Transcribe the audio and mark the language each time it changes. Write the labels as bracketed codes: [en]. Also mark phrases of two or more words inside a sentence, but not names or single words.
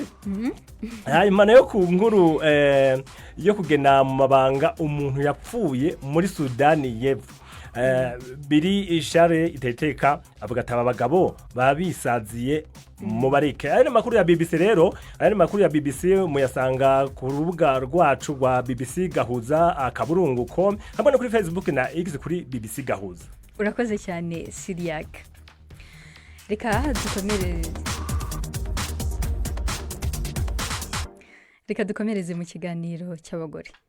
[rw] Hanyuma nayo ku nkuru yo kugena mu mabanga umuntu yapfuye muri Sudani y'Epfo, biri ishare iteteka avuga ati abagabo babisaziye mu barike. Aya makuru ya BBC rero, aya makuru ya BBC muyasanga ku rubuga rwacu rwa BBC Gahuza akaburungu.com hamwe no kuri Facebook na X kuri BBC Gahuza. Urakoze cyane Siriag. Reka dukomereze mu kiganiro cy'abagore.